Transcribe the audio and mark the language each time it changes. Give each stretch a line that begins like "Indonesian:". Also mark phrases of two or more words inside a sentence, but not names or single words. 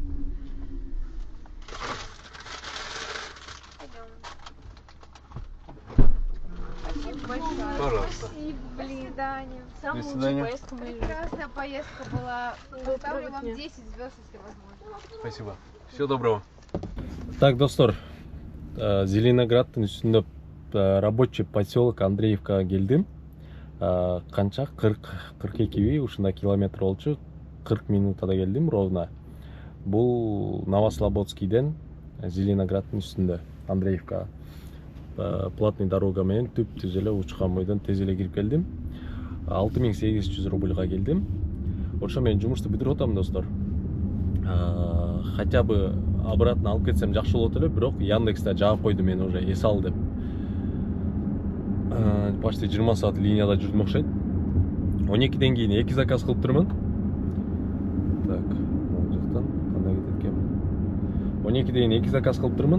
Russian: Пойдем. Спасибо большое. Пожалуйста. Спасибо, блин. До свидания. До свидания. Поездка моей жизни. Прекрасная поездка была. Ставлю вам 10 звезд, если возможно. Спасибо. Всего доброго. Так,
Kyrgyz: достор, Зеленоградтын үстүндө рабочий поселок Андреевкага келдим. Канча 40-42 ушундай километр болчу. 40 минутада келдим ровно. Бул Новослободскийден Зеленоградтын үстүндө Андреевкага.
Russian: Платный дорога
Kyrgyz: менен түп-түз эле учкан бойдон тез эле кирип келдим. 6800 рубльга келдим. Ошо мен жумушту бүтүрүп атам, достор.
Russian: Хотя бы
Kyrgyz: обратно алып кетсем жакшы болот эле, бирок Яндексте жаап койду мени уже эс ал деп. Почти 20 саат линияда жүрдүм окшойт. 12ден кийин 2 заказ кылып турмун. Так, могу жактан кандай кетет экен. 12ден 2 заказ кылып турмун.